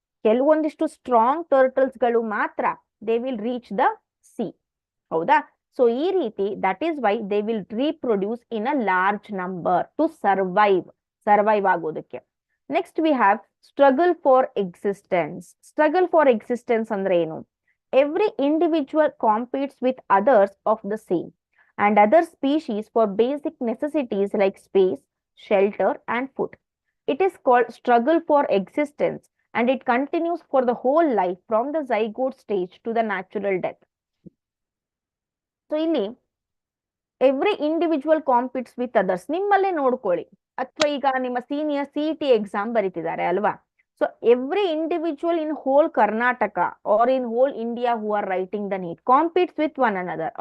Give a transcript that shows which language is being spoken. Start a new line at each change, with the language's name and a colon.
Kannada: ಕೆಲವೊಂದಿಷ್ಟು
English: strong turtles
Kannada: ಗಳು ಮಾತ್ರ
English: They will reach the sea.
Kannada: ಹೌದಾ,
English: so
Kannada: ಈ ರೀತಿ
English: that is why they will reproduce in a large number to survive
Kannada: ಆಗೋದಕ್ಕೆ.
English: Next we have struggle for existence.
Kannada: Struggle for existence ಅಂದ್ರೆ ಏನು?
English: Every individual competes with others of the same and other species for basic necessities like space, shelter, and food. It is called struggle for existence and it continues for the whole life from the zygote stage to the natural death.
Kannada: So, ಇಲ್ಲಿ
English: every individual competes with others,
Kannada: ನಿಮ್ಮಲ್ಲೇ ನೋಡ್ಕೊಳ್ಳಿ, ಅಥವಾ ಈಗ ನಿಮ್ಮ senior CET exam ಬರೀತಿದ್ದಾರೆ ಅಲ್ವಾ?
English: So every individual in whole Karnataka or in whole India who are writing the NEET competes with one another.